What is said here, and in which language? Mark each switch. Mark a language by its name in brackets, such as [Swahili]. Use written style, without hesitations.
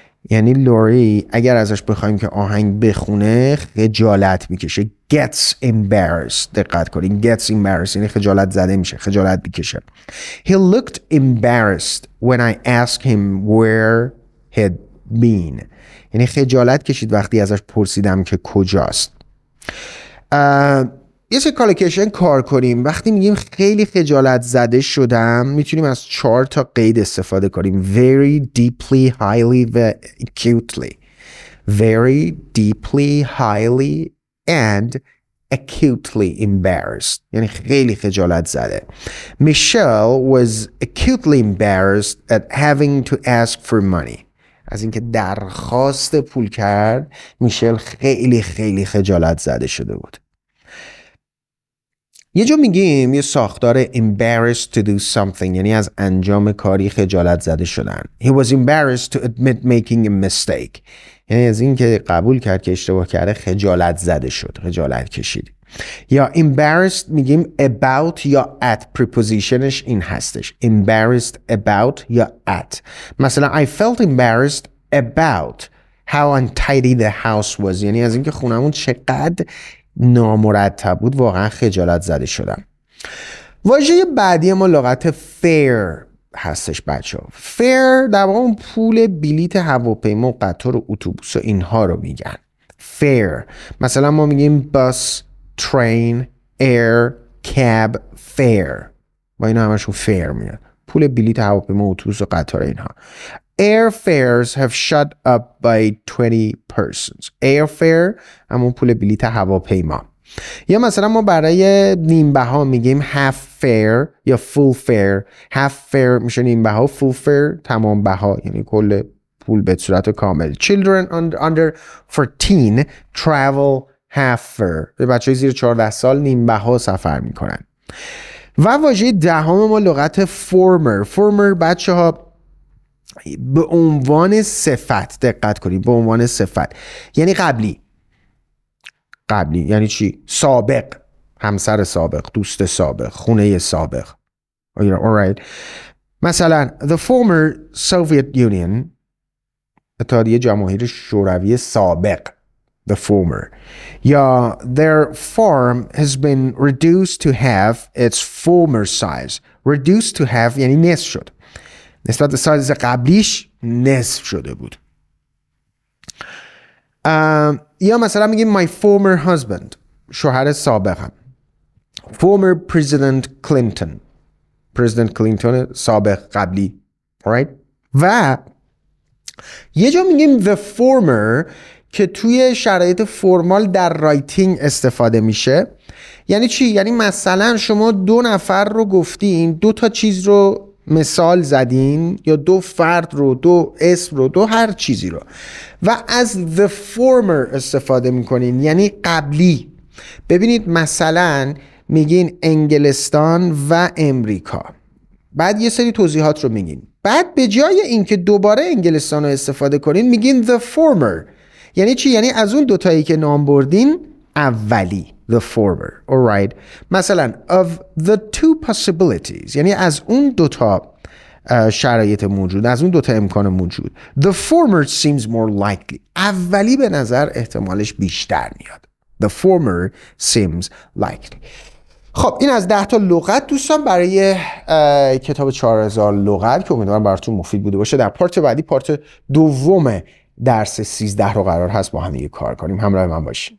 [Persian] یعنی لوری اگر ازش بخوایم که آهنگ بخونه خجالت میکشه. [English] gets embarrassed، [Persian] دقت کنین، gets embarrassed یعنی خجالت زده میشه، خجالت میکشه. [English] He looked embarrassed when I asked him where he'd been. [Persian] یعنی خجالت کشید وقتی ازش پرسیدم که کجاست. یه سری کالوکیشن کار کنیم. وقتی میگیم خیلی خجالت زده شدم میتونیم از 4 تا قید استفاده کنیم. [English] very deeply, highly و acutely. very deeply, highly and acutely embarrassed [Persian] یعنی خیلی خجالت زده. [English] Michelle was acutely embarrassed at having to ask for money. [Persian] از اینکه درخواست پول کرد میشل خیلی خیلی خجالت زده شده بود. یه جا میگیم یه ساختار [English] embarrassed to do something [Persian] یعنی از انجام کاری خجالت زده شدن. [English] He was embarrassed to admit making a mistake [Persian] یعنی از این که قبول کرد که اشتباه کرده خجالت زده شد، خجالت کشید. یا embarrassed میگیم about یا at، prepositionش این هستش، [English] embarrassed about [Persian] یا at. مثلا [English] I felt embarrassed about how untidy the house was [Persian] یعنی از اینکه خونمون چقدر نامرتب بود واقعا خجالت زده شدم. واژه بعدی ما لغت fair هستش بچه‌ها. fair در واقع اون پول بلیت هواپیما و قطار و اتوبوس و اینها رو میگن fair. مثلا ما میگیم [English] bus، train، air، cab، fare. [Persian] با اینا همشون fair میاد، پول بلیت هواپیما و اتوبوس و قطار اینها. [English] Airfares have shot up by 20%. [Persian] Airfare همون پول بلیت هواپیما. یا مثلا ما برای نیم بها میگیم [English] half fare [Persian] یا [English] full fare. half fare [Persian] میشه نیم بها، [English] full fare [Persian] تمام بها یعنی کل پول به صورت کامل. [English] Children under 14 travel half fare. [Persian] به بچهای زیر 14 سال نیم بها سفر میکنن. و واژه دهم ما لغت former. former بچه‌ها به عنوان صفت، دقت کنید، به عنوان صفت یعنی قبلی. قبلی یعنی چی؟ سابق، همسر سابق، دوست سابق، خونه سابق. [English] alright. مثلا the former Soviet Union، [Persian] اتحادیه جماهیر شوروی سابق، [English] the former. یا their farm has been reduced to have its former size. reduced to have [Persian] یعنی نصف شد، نسبت به سایز قبلیش نصف شده بود. یا مثلا میگیم [English] my former husband، [Persian] شوهر سابقم. [English] former president Clinton، president Clinton [Persian] سابق، قبلی. [English] right. [Persian] و یه جا میگیم the former که توی شرایط فرمال در رایتینگ استفاده میشه. یعنی چی؟ یعنی مثلا شما 2 نفر رو گفتین، 2 تا چیز رو مثال زدین، یا 2 فرد رو، 2 اسم رو، 2 هر چیزی رو، و از the former استفاده میکنین، یعنی قبلی. ببینید مثلا میگین انگلستان و امریکا، بعد یه سری توضیحات رو میگین، بعد به جای اینکه دوباره انگلستان رو استفاده کنین میگین [English] the former. [Persian] یعنی چی؟ یعنی از اون 2 تایی که نام بردین اولی، [English] the former. alright. [Persian] مثلا [English] of the 2 possibilities، [Persian] یعنی از اون 2 تا شرایط موجود، از اون 2 تا امکان موجود. [English] The former seems more likely، [Persian] اولی به نظر احتمالش بیشتر میاد. [English] The former seems likely. [Persian] خب این از 10 تا لغت دوستان برای کتاب 4000 لغت که امیدوارم براتون مفید بوده باشه. در پارت بعدی، پارت دوم درس 13 رو قرار هست با هم دیگه کار کنیم. همراه من باشین.